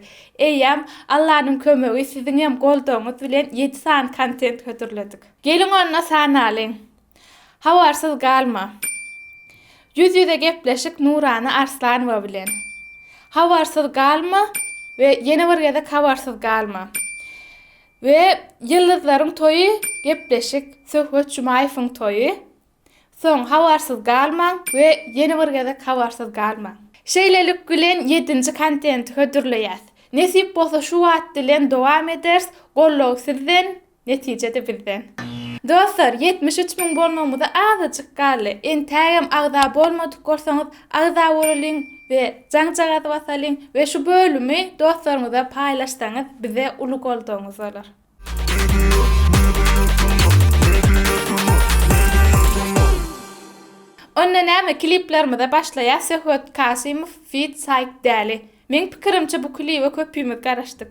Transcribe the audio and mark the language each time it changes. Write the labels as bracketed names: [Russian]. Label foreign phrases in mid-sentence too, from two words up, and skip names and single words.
[Turkmen] Eýem Allahyň kömegi siziň hem goldagyňyz bilen 7 san kontent götürledik. Gelin onda sanalyň. Habarsyz galma. Yüz-yüze gepleşik Nurany Arslanova bilen. Habarsyz galma we ýene bir gezek habarsyz galma. Ve yıldızların toyu gepleşik Söhbet Jumaýewiň toyu. Soň habarsyz galmaň ve ýene bir gezek habarsyz galmaň. Şeýlelik bilen 7-nji kontent hödürleýäs. Nesip bolsa şu wagt bilen dowam ederiz. Gollaw sizden, netijede bizden. Dostlar, 73 000 bolmamyza azajyk galy. Entägem agda bolmadyk görseňiz, agda bolyň ve jaňjaga basalyň ve şu bölümi dostlarymyza paýlaşsaňyz bize uly goldagyňyz bolar. Onda näme kliplerimize başlaýar. Söhbet Kasimow feat Sayk Däli. Men pikirimçe bu klipe köpüýmez garaşdyk.